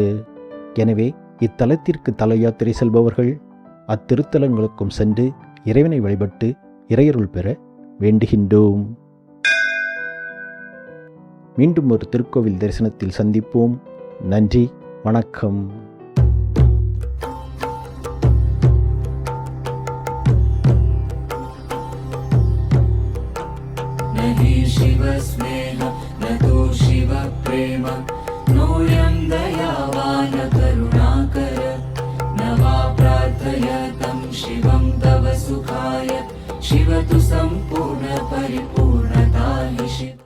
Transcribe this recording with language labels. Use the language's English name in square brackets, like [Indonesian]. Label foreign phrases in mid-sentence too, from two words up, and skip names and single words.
[Tamil] எனவே இத்தலத்திற்கு தல யாத்திரை செல்பவர்கள் அத்திருத்தலங்களுக்கும் சென்று இறைவனை வழிபட்டு இறையருள் பெற வேண்டுகின்றோம். மீண்டும் ஒரு திருக்கோவில் தரிசனத்தில் சந்திப்போம். நன்றி, வணக்கம். [Sanskrit] शिव स्नेह न तु शिव प्रेम नोऽयं दयावान करुणाकर न वा प्रार्थयतं शिवं तव सुखाय शिव तु सम्पूर्ण परिपूर्णता हि शिव।